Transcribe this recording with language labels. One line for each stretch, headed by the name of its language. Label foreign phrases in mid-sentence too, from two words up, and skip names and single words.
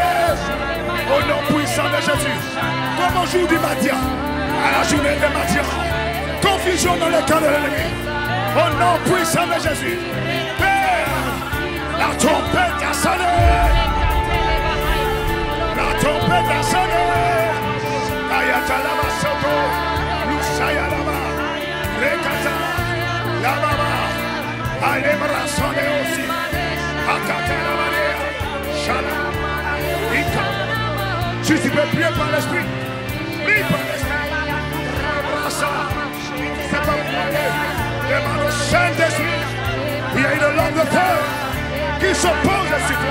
French: Au nom puissant de Jésus. Comme au jour du matin. À la journée de matin. Confusion dans le camp de l'ennemi. Au nom puissant de Jésus. Père, la trompette a sonné. La trompette a sonné. Ayatalama Soto. Lusayalama. Rekata. Lamama. Alemra sonné aussi. Akatalamania. Shala. Ika. Si tu peux prier par l'esprit. Prie par l'esprit. Abrasa. C'est pas pour aller. Demande au Saint-Esprit. Il y a une langue de feu qui s'oppose à toi.